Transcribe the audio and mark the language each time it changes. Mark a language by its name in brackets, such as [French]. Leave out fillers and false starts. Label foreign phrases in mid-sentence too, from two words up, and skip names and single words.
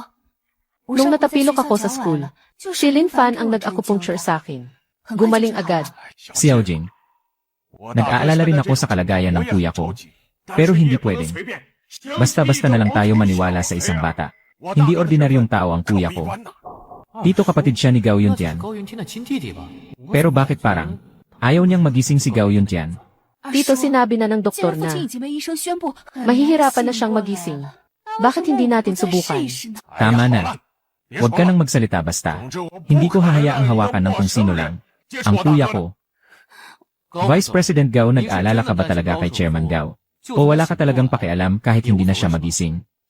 [Filipino] Nung natapilok ako sa school, si Linfan ang nag-acupuncture sa akin. Gumaling agad. Xiao Jing, nag-aalala rin ako sa kalagayan ng kuya ko. Pero hindi pwedeng. Basta-basta na lang tayo maniwala sa isang bata. Hindi ordinaryong tao ang kuya ko. Tito kapatid siya ni Gao Yuntian. [Chinese] 高云天的亲弟弟吧？ [Filipino] Pero bakit parang ayaw niyang magising si Gao Yuntian? Tito, sinabi na ng [Chinese] 既 [Filipino] doktor [Chinese] 然父 [Filipino] na [Chinese] 亲已经被医生宣布 [Filipino] mahihirapan na siyang magising. Bakit hindi natin subukan? Tama na. Huwag ka nang magsalita basta. Hindi ko hahayaang hawakan ng kung sino lang. Ang kuya ko. Vice President Gao, nag-aalala ka ba talaga kay Chairman Gao? O wala ka talagang pakialam kahit hindi na siya magising?